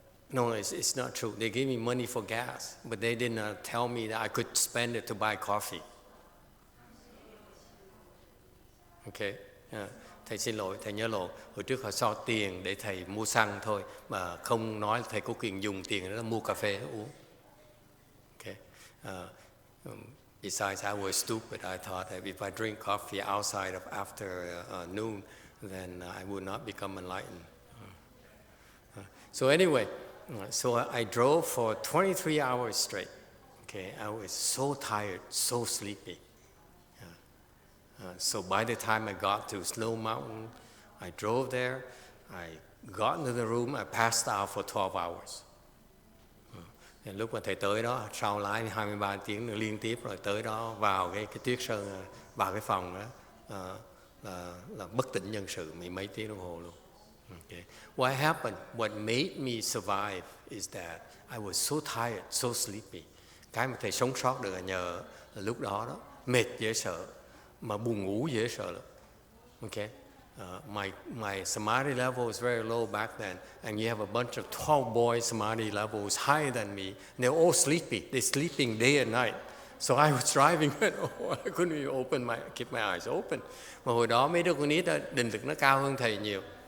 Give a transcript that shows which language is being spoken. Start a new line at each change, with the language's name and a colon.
English: No, it's not true. They gave me money for gas, but they did not tell me that I could spend it to buy coffee. Okay.
Vietnamese: Thầy xin lỗi, thầy nhớ lộn. Hồi trước họ so tiền để thầy mua xăng thôi, mà không nói thầy có quyền dùng tiền đó mua cà phê uống.
English: Okay. Besides, I was stupid. I thought that if I drink coffee outside of after noon, then I would not become enlightened. So anyway, so I drove for 23 hours straight. Okay, I was so tired, so sleepy. So by the time I got to Snow Mountain, I drove there, I got into the room, I passed out for 12 hours.
Vietnamese: Lúc mà thầy tới đó, sau lái 23 tiếng nữa liên tiếp rồi tới đó, vào cái tuyết sơn, vào cái phòng đó, là bất tỉnh nhân sự mấy tiếng đồng hồ luôn.
English: Okay. What happened? What made me survive is that I was so tired, so sleepy.
Vietnamese: Cái mà thầy sống sót được là nhờ là lúc đó mệt dễ sợ, mà buồn ngủ dễ sợ lắm.
English: Okay. My samadhi level was very low back then, and you have a bunch of 12 boys samadhi levels higher than me. They're all sleepy. They're sleeping day and night. So I was driving, and I couldn't even keep my eyes open.
Vietnamese: Mà hồi đó mấy đứa con nít định lực nó cao hơn thầy nhiều.